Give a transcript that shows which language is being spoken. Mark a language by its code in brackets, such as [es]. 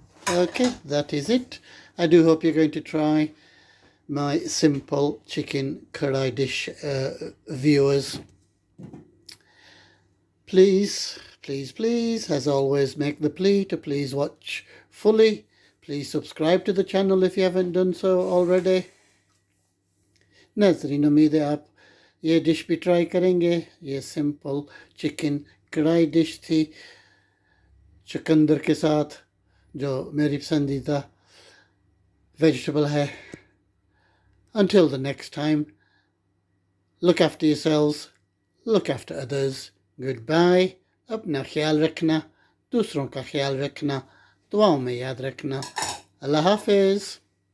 [en] Okay, that is it. I do hope you're going to try my simple chicken karahi dish, viewers. Please, as always, make the plea to please watch fully. Please subscribe to the channel if you haven't done so already. [hi] नाज़रीन, उम्मीद है आप ये dish भी try करेंगे. ये simple chicken कढ़ाई dish थी चुकंदर के साथ, जो मेरी पसंदीदा वेजिटेबल है. [en] Until the next time, look after yourselves, look after others. Goodbye. [hi] अपना ख्याल रखना, दूसरों का ख्याल रखना, दुआओं में याद रखना. अल्लाह हाफिज़.